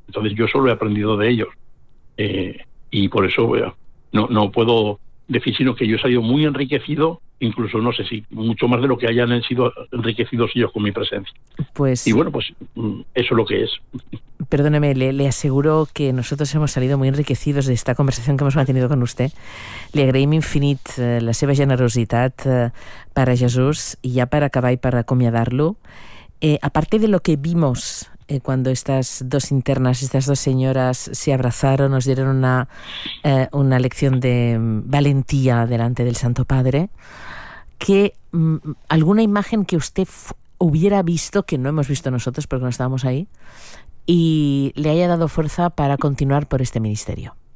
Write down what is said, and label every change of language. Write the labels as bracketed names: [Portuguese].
[Spanish] Entonces yo eso lo he aprendido de ellos. Y por eso no puedo decir, sino que yo he salido muy enriquecido, incluso no sé si mucho más de lo que hayan sido enriquecidos ellos con mi presencia. Pues, y bueno, pues eso es lo que es. Perdóneme, le aseguro que nosotros hemos salido muy enriquecidos de esta conversación que hemos mantenido con usted. [Catalan] Le agraïm infinit la seva generositat per a Jesús i ja per acabar i per acomiadar-lo. [Spanish] Aparte de lo que vimos cuando estas dos internas, estas dos señoras se abrazaron, nos dieron una lección de valentía delante del Santo Padre, ¿qué, alguna imagen que usted hubiera visto, que no hemos visto nosotros porque no estábamos ahí, y le haya dado fuerza para continuar por este ministerio?